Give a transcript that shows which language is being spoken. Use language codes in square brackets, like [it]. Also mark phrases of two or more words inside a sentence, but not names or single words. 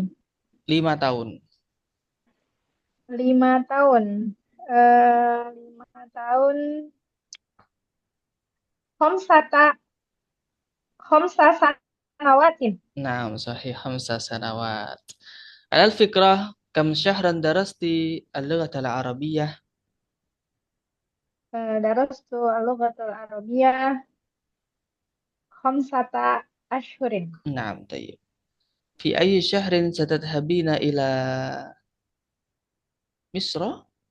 [id] 5 tahun. 5 tahun. 5 tahun. [ar] خمس سنواتٍ. نعم، صحيح. 5 سنوات. على الفكرة كم شهرًا درستِ اللغة العربية? درستُ اللغةَ العربيةَ خمسةَ أشهرٍ. نعم، طيب. في أيِّ شهرٍ ستذهبين إلى مصر?